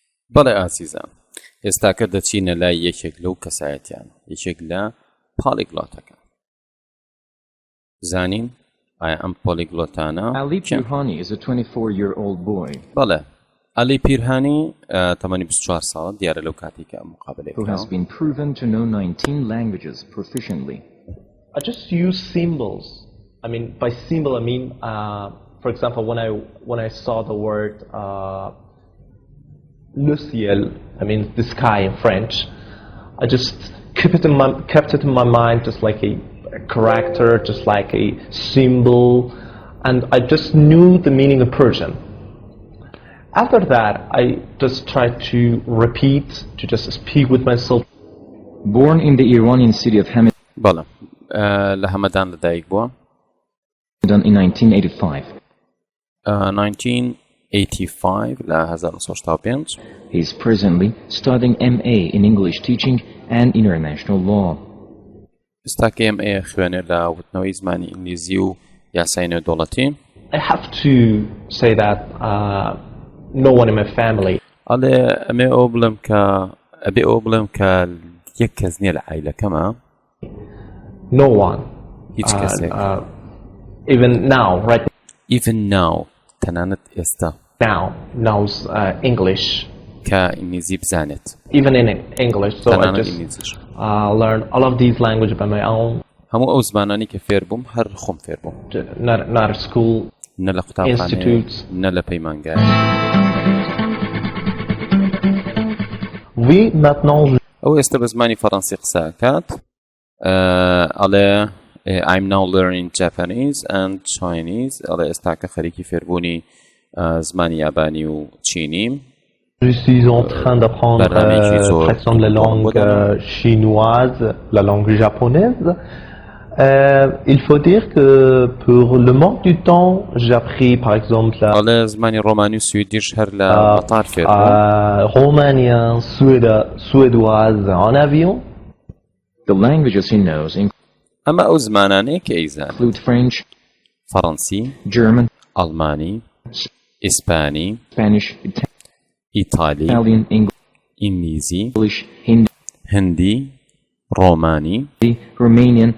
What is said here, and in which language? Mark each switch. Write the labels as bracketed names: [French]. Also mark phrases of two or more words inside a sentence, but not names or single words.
[Central Kurdish] بەڵێ ئازیزان، ئێستاکە دەچینە لای یەکێک لەو کەسایەتیان، یەکێک لە پالیگلۆتەکان. زانین ئایا ئەم پۆلیگلۆتانە [English] Ali Pirhani is a 24-year-old boy [Central Kurdish] بەڵێ ئەلی پیرهانی تەمەنی 24 ساڵە دیارە لەو کاتێککە ئەم مقابلەی [English] who has been proven to know 19 languages proficiently. I just use symbols. I mean, by symbol I mean, for example, when I saw the word [French] le ciel, [English] I mean the sky in French, I just kept it in my mind, just like a character, just like a symbol, and I just knew the meaning in Persian. After that, I just tried to repeat, to just speak with myself. Born in the Iranian city of Hamadan [Central Kurdish] بەڵێ لە هەمەدان لەدایک بووە [English] in 1985. [Central Kurdish] 1985 لە 1985 [English] He is presently studying MA in English teaching and international law. [Central Kurdish] ئێستاکە MA خوێنێت لە وتنەوەی زمانی ئینگلیزی و یاسای نێودەوڵەتی. [English] I have to say that no one in my family. [Central Kurdish] ئەڵێ ئەمێ ئەو بڵێم کە یەک کەس نییە لە عایلەکەمە. [English] No one. [Central Kurdish] هیچ کەسێک. [English] Even now, right Even now [Central Kurdish] تەنانەت ئێستا [English] now knows English. [Central Kurdish] کە ئینگلیزی بزانێت. [English] Even in English, so I [Central Kurdish] تەنانەت [English] just [Central Kurdish] ئینگلیزیش. [English] learn all of these languages by my own. [Central Kurdish] هەموو ئەو زمانانی کە فێر بووم هەر خۆم فێر بووم. [English] Not at school. [Central Kurdish] نە لە قوتابخانەیە، [English] Institutes. [Central Kurdish] نە لە پەیمانگای. [French] Oui, maintenant. [Central Kurdish] ئەو ئێستا بە زمانی فەڕەنسی قسەکات. [English] ئەڵێ I'm now learning Japanese and Chinese. [Central Kurdish] ئەڵێ ئێستاکە خەریکی فێربوونی زمانی یابانی و چینیم. [French] Je suis en train d'apprendre par exemple la langue chinoise, la langue japonaise. Il faut dire que pour le manque du temps, j'ai appris par exemple [Central Kurdish] ئەڵێ زمانی ڕۆمانی و سویدیش هەر لە مەتار فێر بووم. [French] romanien, suédoise en avion. [English] The languages he knows [Central Kurdish] ئەمە ئەو زمانانەیە کە ئەیزان. [English] include French, [Central Kurdish] فەڕەنسی، [English] German, [Central Kurdish] ئەڵمانی، ئیسپانی، [English] Spanish, [Central Kurdish] ئیتالی، [English] Italian, [Central Kurdish] ئینگلیزی، [English] English, Hindi, [Central Kurdish] هندی، ڕۆمانی، [English] Romanian,